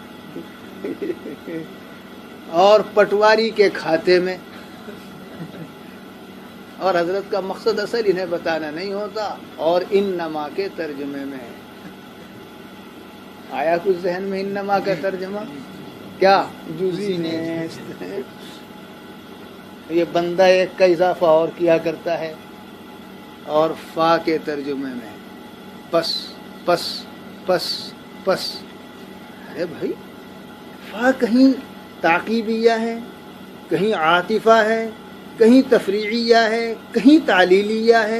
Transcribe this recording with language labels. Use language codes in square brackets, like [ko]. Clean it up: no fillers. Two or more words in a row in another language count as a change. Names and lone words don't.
[ur] اور پٹواری کے کھاتے میں، اور حضرت کا مقصد اصل انہیں بتانا نہیں ہوتا، اور انما کے ترجمے میں آیا کچھ ذہن میں انما کا ترجمہ کیا [fa] جزئی نیست، [ur] یہ بندہ ایک کا اضافہ اور کیا کرتا ہے، اور فا کے ترجمے میں پس پس پس پس، ارے بھائی فا کہیں تعقیبیہ ہے، کہیں عاطفہ ہے، کہیں تفریعیہ ہے، کہیں تعلیلیہ ہے۔